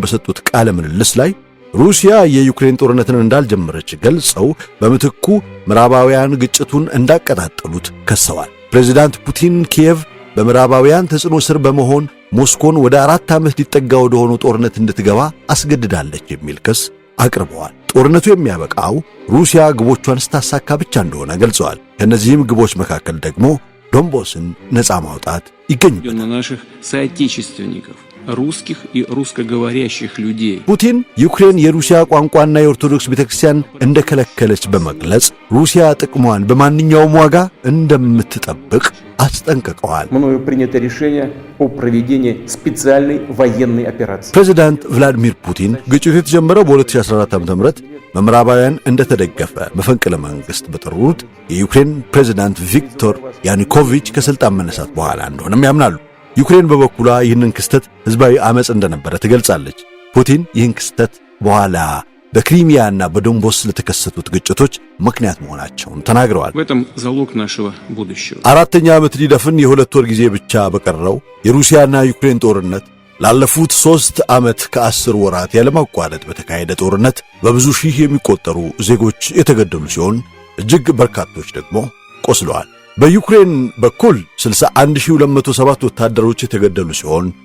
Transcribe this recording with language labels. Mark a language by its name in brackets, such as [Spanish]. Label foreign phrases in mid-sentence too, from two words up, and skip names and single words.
[Amharic] በሰጡት ቃለ ምልልስ ላይ ሩሲያ የዩክሬን ጦርነትን እንዳልጀመረች ገልጸው በምትኩ ምዕራባውያን ግጭቱን እንዳቀጣጠሉት ከሰዋል። ፕሬዝዳንት ፑቲን ኪየቭ በምዕራባውያን ተጽዕኖ ስር በመሆን ሞስኮን ወደ 4 ዓመት ሊጠጋ ወደ ሆነ ጦርነት እንድትገባ አስገድዳለች የሚል ክስ አቅርበዋል። ጦርነቱ የሚያበቃው ሩሲያ ግቦቿን ስታሳካ ብቻ እንደሆነ ገልጸዋል። ከነዚህም ግቦች መካከል ደግሞ ዶንባስን ነፃ ማውጣት ይገኙበታል። [Russian] русских и русскоговорящих людей. [Amharic] ፑቲን ዩክሬን የሩሲያ ቋንቋና የኦርቶዶክስ ቤተክርስቲያን እንደከለከለች በመግለጽ ሩሲያ ጥቅሟን በማንኛውም ዋጋ እንደምትጠብቅ አስጠንቅቀዋል። [Russian] Мною принято решение о проведении специальной военной операции. [Amharic] ፕሬዝዳንት ቭላዲሚር ፑቲን ግጭቱ የተጀመረው በ2014 ዓ.ም በምዕራባውያን እንደተደገፈ መፈንቅለ መንግስት በጠሩት የዩክሬን ፕሬዝዳንት ቪክቶር ያኑኮቪች ከስልጣን መነሳት በኋላ እንደሆነም ያምናሉ። ዩክሬን በበኩሏ ይህንን ክስተት ህዝባዊ አመጽ እንደነበረ ትገልጻለች። ፑቲን ይህን ክስተት በኋላ በክሪሚያና በዶንባስ ለተከሰቱት ግጭቶች ምክንያት መሆናቸውን ተናግረዋል። [Russian] በጣም залог нашего будущего. [Amharic] አራተኛ ዓመት ሊደፍን የሁለት ወር ጊዜ ብቻ በቀረው የሩሲያና ዩክሬን ጦርነት ላለፉት 3 ዓመት ከ10 ወራት ያለማቋረጥ በተካሄደ ጦርነት በብዙ ሺህ የሚቆጠሩ ዜጎች የተገደሉ ሲሆን እጅግ በርካቶች ደግሞ ቆስለዋል። በዩክሬን በኩል 61207 ወታደሮች የተገደሉ ሲሆን